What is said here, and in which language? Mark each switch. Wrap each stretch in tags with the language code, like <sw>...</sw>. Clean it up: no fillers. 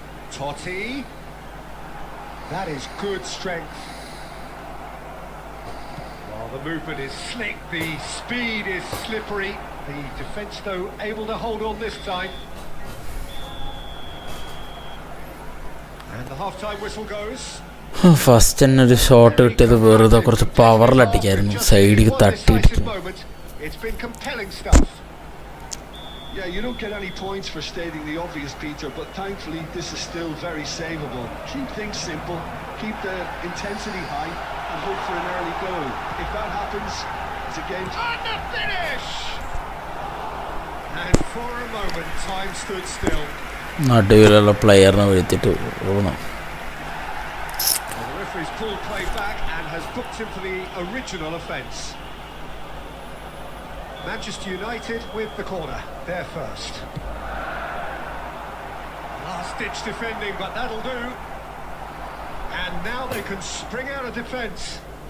<en>Totti. That is good strength. Well, the movement is slick, the speed is slippery. The defence, though, able to hold on this time. And the half-time whistle goes.</en> <ml>First തന്നെ ഒരു shot കിട്ടിയത് വെറുതെ കുറച്ച് പവറിലടിക്കായിരുന്നു, സൈഡിൽ തട്ടിയിട്ട്.</ml> <en>It's been compelling stuff. Yeah, you don't get any points for stating the obvious, Peter, but thankfully this is still very savable. Keep things simple, keep the intensity high, and hope for an early goal. If that happens, it's a game. And the finish! And for a moment, time stood still.</en> <ml>നടുവിലുള്ള പ്ലെയറിനെ വീഴ്ത്തിട്ട് പോകണം.</ml> <en>The referee's pulled play back and has booked him for the original offence. Manchester United with the corner, there first. Last-ditch defending, but that'll do. And now they can spring out of defence.</en>